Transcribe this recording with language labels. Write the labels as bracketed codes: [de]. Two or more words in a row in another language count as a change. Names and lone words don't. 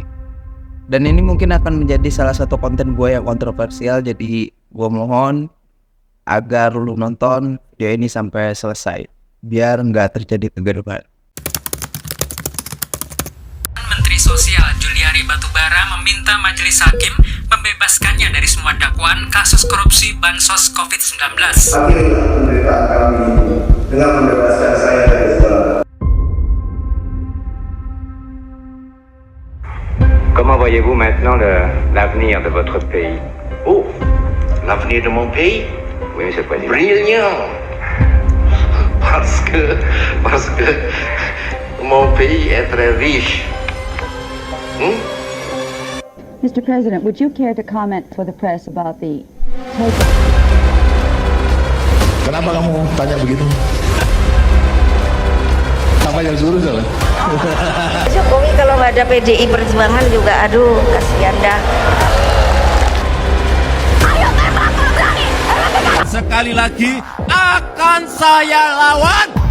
[id] Dan ini mungkin akan menjadi salah satu konten gue yang kontroversial, jadi gue mohon agar lu nonton video ini sampai selesai, biar nggak terjadi kegaduhan. Menteri Sosial Juliari Batubara meminta Majelis Hakim membebaskannya dari semua dakwaan kasus korupsi bansos COVID-19. Akhirnya penderitaan kami dengan membebaskan saya dari segala. [fr] Comment voyez-vous maintenant l'avenir de votre pays? Oh, l'avenir de mon pays? Oui, Monsieur le Président. Brillant. Parce que mon pays est très riche. [en] Mr. President, would you care to comment for the press about the [id] Kenapa kamu tanya begitu? Apa yang suruh salah? Jokowi kalau nggak ada PDI Perjuangan juga, aduh, kasihan dah. Sekali lagi akan saya lawan.